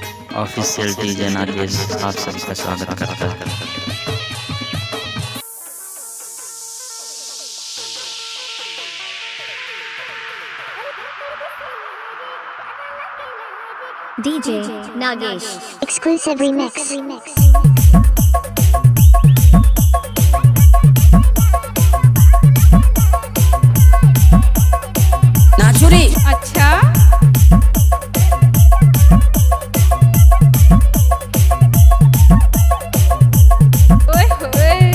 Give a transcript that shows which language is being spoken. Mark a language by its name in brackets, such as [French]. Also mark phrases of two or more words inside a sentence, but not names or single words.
[Hindi] ऑफिशियल डीजे नागेश आप सबका स्वागत करता है। [English] DJ Nagesh exclusive remix. नाचुरी [Hindi] अच्छा ओए होए